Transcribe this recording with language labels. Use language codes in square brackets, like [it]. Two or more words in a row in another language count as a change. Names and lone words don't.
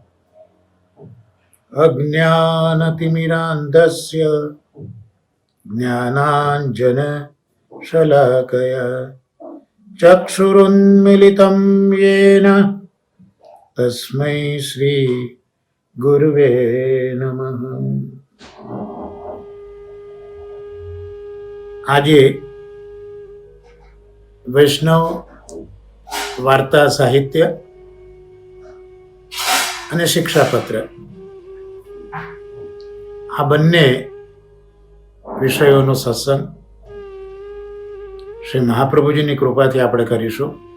[sa] अज्ञानतिमिरान्धस्य ज्ञानाञ्जनशलाकया चक्षुरुन्मिलितं येन तस्मै श्री गुरुवे नमः। [gu] આજે વૈષ્ણવ વાર્તા સાહિત્ય અને શિક્ષાપત્ર આ બંને વિષયોનો સત્સંગ શ્રી મહાપ્રભુજીની કૃપાથી આપણે કરીશું.